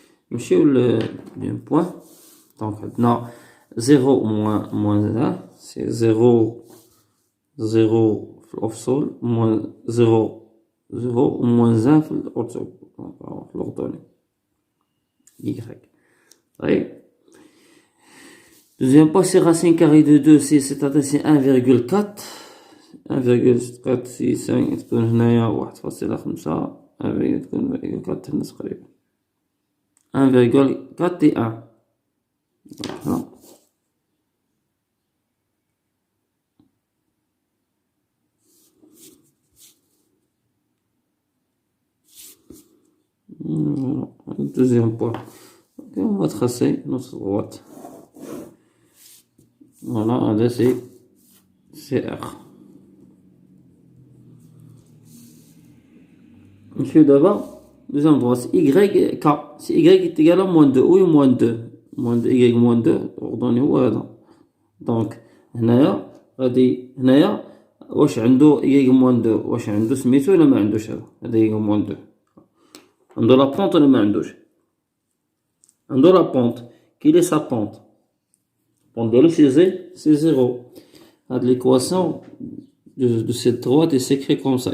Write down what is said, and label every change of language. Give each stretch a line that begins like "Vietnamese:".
French: Monsieur le point. Donc maintenant 0 moins 1, c'est 0, 0 au sol, moins 0, 0 moins 1 au sol. Donc on va l'ordonner. Y. Oui. Deuxième pas, c'est racine carrée de 2, c'est-à-dire c'est 1,4.
Arabic: 1,465 تكون هنايا 1.5 تكون 1,4 تقريبا 1,4 et 1.
French: Voilà. Voilà. Deuxième point. Okay, on va tracer notre droite. Voilà, là c'est R. Monsieur d'abord, deuxième droite, Y, K. Si Y est égal à moins 2, oui, moins 2. Moins 2, Y moins 2, ordonnez où هذا.
Arabic: Donc, هنايا غادي هنايا واش عنده Y moins 2 واش عنده سميتو ولا ما عندوش هذا Y moins 2. عنده la pente ولا ما عندوش. عنده
French: la pente. Quelle est sa pente? Pente ديالو c'est 0. L'équation de cette droite est écrite comme ça.